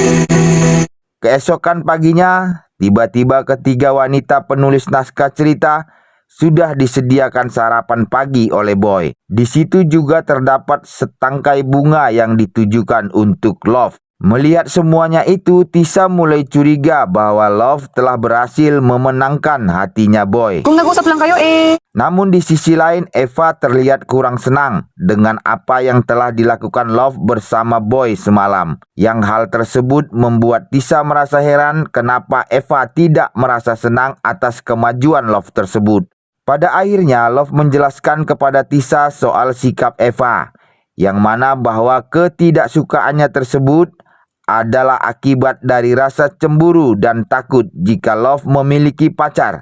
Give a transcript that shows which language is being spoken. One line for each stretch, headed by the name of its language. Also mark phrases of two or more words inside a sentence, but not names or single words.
Indonesian: Keesokan paginya, tiba-tiba ketiga wanita penulis naskah cerita sudah disediakan sarapan pagi oleh Boy. Di situ juga terdapat setangkai bunga yang ditujukan untuk Love. Melihat semuanya itu, Tisa mulai curiga bahwa Love telah berhasil memenangkan hatinya Boy.
Filipino: Kung nag-usap lang kayo
Indonesian: Namun di sisi lain, Eva terlihat kurang senang dengan apa yang telah dilakukan Love bersama Boy semalam. Yang hal tersebut membuat Tisa merasa heran kenapa Eva tidak merasa senang atas kemajuan Love tersebut. Pada akhirnya, Love menjelaskan kepada Tisa soal sikap Eva, yang mana bahwa ketidaksukaannya tersebut adalah akibat dari rasa cemburu dan takut jika Love memiliki pacar.